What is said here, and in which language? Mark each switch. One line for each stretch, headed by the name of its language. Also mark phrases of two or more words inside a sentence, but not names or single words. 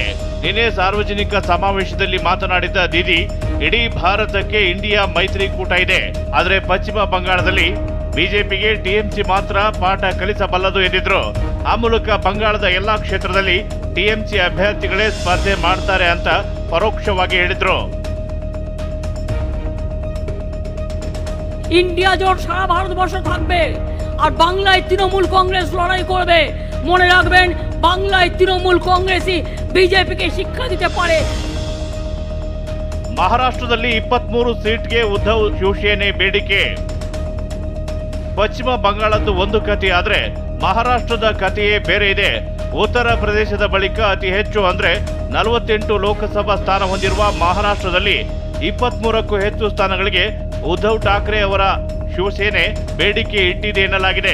Kannada: ನಿನ್ನೆ ಸಾರ್ವಜನಿಕ ಸಮಾವೇಶದಲ್ಲಿ ಮಾತನಾಡಿದ ದೀದಿ, ಇಡೀ ಭಾರತಕ್ಕೆ ಇಂಡಿಯಾ ಮೈತ್ರಿಕೂಟ ಇದೆ, ಆದರೆ ಪಶ್ಚಿಮ ಬಂಗಾಳದಲ್ಲಿ ಬಿಜೆಪಿಗೆ ಟಿಎಂಸಿ ಮಾತ್ರ ಪಾಠ ಕಲಿಸಬಲ್ಲದು ಎಂದಿದ್ರು. ಆ ಮೂಲಕ ಬಂಗಾಳದ ಎಲ್ಲಾ ಕ್ಷೇತ್ರದಲ್ಲಿ ಟಿಎಂಸಿ ಅಭ್ಯರ್ಥಿಗಳೇ ಸ್ಪರ್ಧೆ ಮಾಡ್ತಾರೆ ಅಂತ ಪರೋಕ್ಷವಾಗಿ ಹೇಳಿದ್ರು.
Bangla: ইন্ডিয়া জোট সারা ভারতবর্ষে থাকবে আর বাংলায় তৃণমূল কংগ্রেস লড়াই করবে। মনে রাখবেন, বাংলায় তৃণমূল কংগ্রেসই বিজেপিকে শিক্ষা দিতে পারে।
Kannada: ಮಹಾರಾಷ್ಟ್ರದಲ್ಲಿ 23 ಸೀಟ್ಗೆ ಉದ್ಧವ್ ಶಿವಸೇನೆ ಬೇಡಿಕೆ. ಪಶ್ಚಿಮ ಬಂಗಾಳದ್ದು ಒಂದು ಕಥೆ ಆದ್ರೆ ಮಹಾರಾಷ್ಟ್ರದ ಕಥೆಯೇ ಬೇರೆ ಇದೆ. ಉತ್ತರ ಪ್ರದೇಶದ ಬಳಿಕ ಅತಿ ಹೆಚ್ಚು ಅಂದ್ರೆ 48 ಲೋಕಸಭಾ ಸ್ಥಾನ ಹೊಂದಿರುವ ಮಹಾರಾಷ್ಟ್ರದಲ್ಲಿ 23ಕ್ಕೂ ಹೆಚ್ಚು ಸ್ಥಾನಗಳಿಗೆ ಉದ್ಧವ್ ಠಾಕ್ರೆ ಅವರ ಶಿವಸೇನೆ ಬೇಡಿಕೆ ಇಟ್ಟಿದೆ ಎನ್ನಲಾಗಿದೆ.